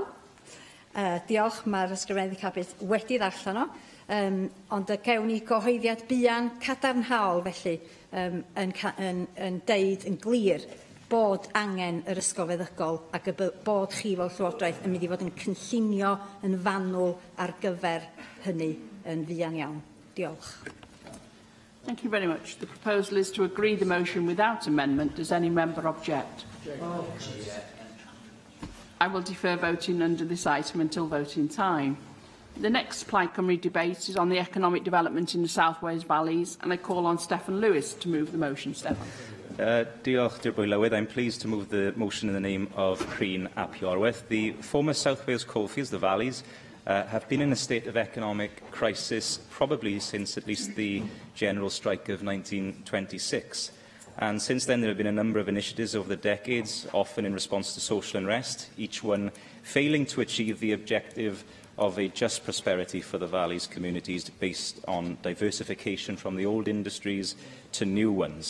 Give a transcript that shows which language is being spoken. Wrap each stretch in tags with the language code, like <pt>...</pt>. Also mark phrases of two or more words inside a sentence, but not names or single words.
<cy>Diolch, mae'r ysgrifennydd Cabinet wedi ddarllen o, ond y gewn ni gyhoeddiad buan cadarnhaol felly yn deud yn glir bod angen yr ysgol feddygol ac bod chi fel Llywodraeth yn mynd i fod yn cynllunio yn fanwl ar gyfer hynny yn fuan iawn. Diolch.</cy> <en>Thank you very much. The proposal is to agree the motion without amendment. Does any member object? I will defer voting under this item until voting time. The next Plaid Cymru debate is on the economic development in the South Wales Valleys, and I call on Steffan Lewis to move the motion. Steffan.</en> <cy>Diolch, Llywydd.</cy> <en>I'm pleased to move the motion in the name of Creen ap Iorwerth. The former South Wales coalfields, the valleys, have been in a state of economic crisis probably since at least the general strike of 1926. And since then, there have been a number of initiatives over the decades, often in response to social unrest, each one failing to achieve the objective of a just prosperity for the valley's communities based on diversification from the old industries to new ones.</en>